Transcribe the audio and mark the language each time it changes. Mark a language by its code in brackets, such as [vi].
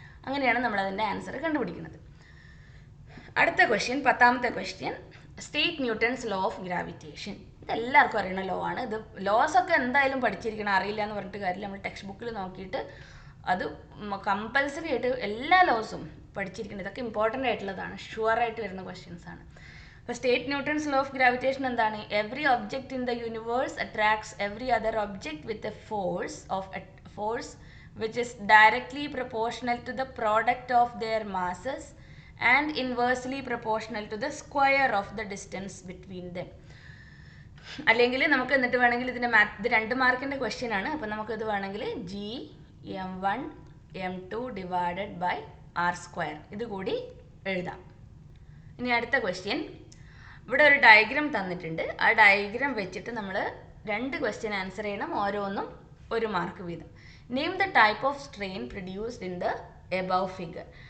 [ml] അങ്ങനെയാണ് നമ്മളതിൻ്റെ ആൻസർ കണ്ടുപിടിക്കുന്നത്. അടുത്ത question, 10ാമത്തെ question, [en] State Newton's law of gravitation. [ml] ഇതെല്ലാവർക്കും അറിയുന്ന ലോ ആണ്. ഇത് ലോസ് ഒക്കെ എന്തായാലും പഠിച്ചിരിക്കണം, അറിയില്ല എന്ന് പറഞ്ഞിട്ട് കാര്യമില്ല. നമ്മൾ ടെക്സ്റ്റ് ബുക്കിൽ നോക്കിയിട്ട് അത് കമ്പൽസറി ആയിട്ട് എല്ലാ ലോസും പഠിച്ചിരിക്കണം. ഇതൊക്കെ ഇമ്പോർട്ടൻ്റ് ആയിട്ടുള്ളതാണ്, ഷുവറായിട്ട് വരുന്ന ക്വസ്റ്റ്യൻസ് ആണ്. അപ്പോൾ [en] state Newton's law of gravitation [ml] എന്താണ്? [en] Every object in the universe attracts every other object with a force which is directly proportional to the product of their masses and inversely proportional to the square of the distance between them. [ml] അല്ലെങ്കിൽ നമുക്ക് എന്നിട്ട് വേണമെങ്കിൽ ഇതിൻ്റെ ഇത് 2 മാർക്കിൻ്റെ question ആണ്. അപ്പോൾ നമുക്കിത് വേണമെങ്കിൽ gm1 m2 divided by r², ഇത് കൂടി എഴുതാം. ഇനി അടുത്ത ക്വസ്റ്റ്യൻ, ഇവിടെ ഒരു ഡയഗ്രാം തന്നിട്ടുണ്ട്. ആ ഡയഗ്രാം വെച്ചിട്ട് നമ്മൾ 2 ക്വസ്റ്റ്യൻ ആൻസർ ചെയ്യണം, ഓരോന്നും 1 മാർക്ക് വീതം. [en] Name the type of strain produced in the above figure.